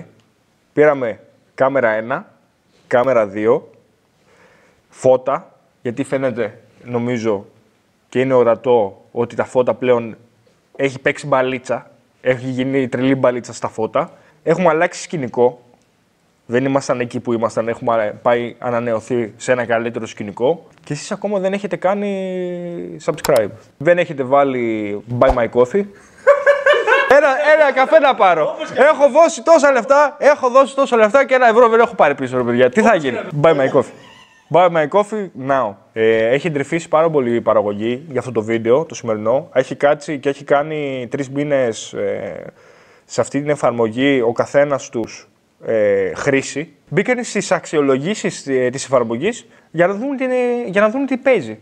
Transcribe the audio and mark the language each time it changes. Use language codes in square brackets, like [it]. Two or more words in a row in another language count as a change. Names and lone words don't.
[el] Πήραμε κάμερα 1, κάμερα 2, φώτα, γιατί φαίνεται, νομίζω, και είναι ορατό ότι τα φώτα πλέον έχει παίξει μπαλίτσα. Έχει γίνει τρελή μπαλίτσα στα φώτα. Έχουμε αλλάξει σκηνικό. Δεν ήμασταν εκεί που ήμασταν. Έχουμε πάει ανανεωθεί σε ένα καλύτερο σκηνικό. Και εσείς ακόμα δεν έχετε κάνει subscribe. Δεν έχετε βάλει [en] buy my coffee. [el] Ένα καφέ να πάρω. Έχω δώσει τόσα λεφτά και €1 δεν έχω πάρει πίσω, ρε παιδιά. Τι θα γίνει? [en] Buy my coffee. Buy my coffee now. [el] Έχει εντρυφήσει πάρα πολύ η παραγωγή για αυτό το βίντεο, το σημερινό. Έχει κάτσει και έχει κάνει 3 μήνες σε αυτή την εφαρμογή ο καθένας τους χρήση. Μπήκαν στις αξιολογήσεις της εφαρμογής για να δουν τι παίζει.